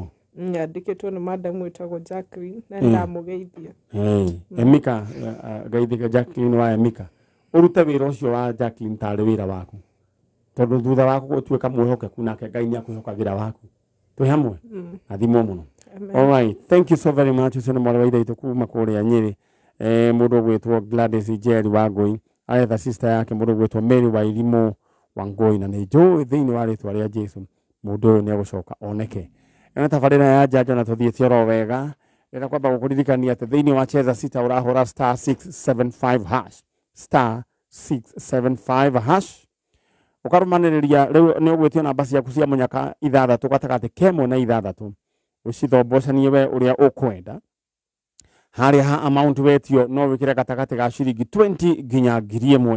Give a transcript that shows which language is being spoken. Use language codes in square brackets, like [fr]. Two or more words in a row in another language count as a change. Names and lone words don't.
[ki] nyandĩkĩtwo nĩ madamu ĩtagwo Jacqueline na ndamũgeithia Emika geithĩka Jacqueline wa Emika ũrute wĩra ũcio wa Jacqueline tarĩ wĩra waku tondũ thutha waku gũtuĩka mwĩhokeku nake Ngai nĩakwĩhokagĩra waku twĩ hamwe athimwo mũno. [en] All right, thank you so very much [ki] ucio nĩ mwarĩ wa ithe itũ kuma kũrĩa Nyĩrĩ mũndũ ũgwĩtwo Gladys Njeri Wangũi aretha sister yake mũndũ ũgwĩtwo Mary Wairimu Wangũi na nĩ njũĩ thĩinĩ wa rĩtwa rĩa Jesũ mũndũ ũyũ nĩegũcoka oneke na tabarĩra ya njanjo na tũthiĩte oro wega rĩrĩa kwamba gũkũririkania atĩ thĩinĩ wa cheza sita ũrahũra *675# ũkarũmanĩrĩria rĩu nĩ ũgwĩtio namba ciaku cia mũnyaka 6 gatagatĩ kemwe na 6 ũcithombocanie we ũrĩa ũkwenda harĩa ha amount wetio no wĩkĩre gatagatĩ ga ciringi 20 nginya 1,000